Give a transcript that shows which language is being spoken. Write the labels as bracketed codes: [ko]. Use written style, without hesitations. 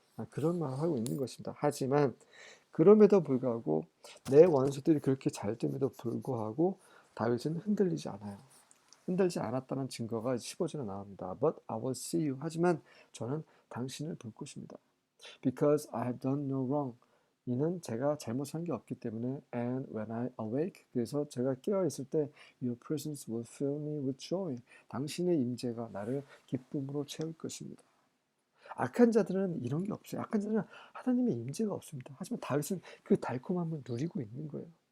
[ko] 그런 말을 하고 있는 것입니다. 하지만 그럼에도 불구하고 내 원수들이 그렇게 잘 됨에도 불구하고 다윗은 흔들리지 않아요. 흔들지 않았다는 증거가 15절에 나옵니다. [en] But I will see you. [ko] 하지만 저는 당신을 볼 것입니다. [en] Because I have done no wrong. [ko] 이는 제가 잘못한 게 없기 때문에 [en] and when I awake [ko] 그래서 제가 깨어 있을 때 [en] your presence will fill me with joy. [ko] 당신의 임재가 나를 기쁨으로 채울 것입니다. 악한 자들은 이런 게 없어요. 악한 자들은 하나님의 임재가 없습니다. 하지만 다윗은 그 달콤함을 누리고 있는 거예요.